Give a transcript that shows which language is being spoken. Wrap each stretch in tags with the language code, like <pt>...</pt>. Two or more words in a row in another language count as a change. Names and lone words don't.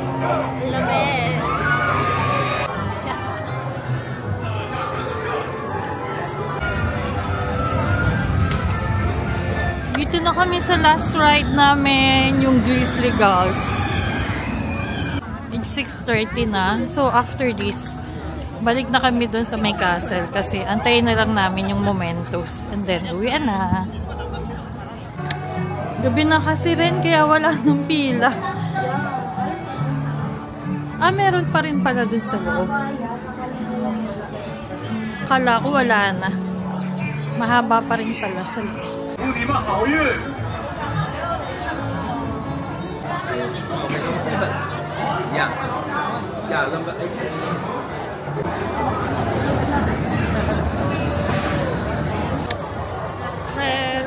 <tl>Labi. Dito na kami sa last ride namin, yung Grizzly Gulch.</tl> <en>It's 6:30 na. So after this,</en> <tl>balik na kami dun sa may castle kasi antayin na lang namin yung Mementos.</tl> <en>And then,</en> <tl>uwian na. Gabi na kasi rin, kaya wala nang pila. Meron pa rin pala dun sa loob. Kala ko wala na. Mahaba pa rin pala sa loob.</tl> <zh>祝你们好运！呀，那么</zh> <en>Red.</en>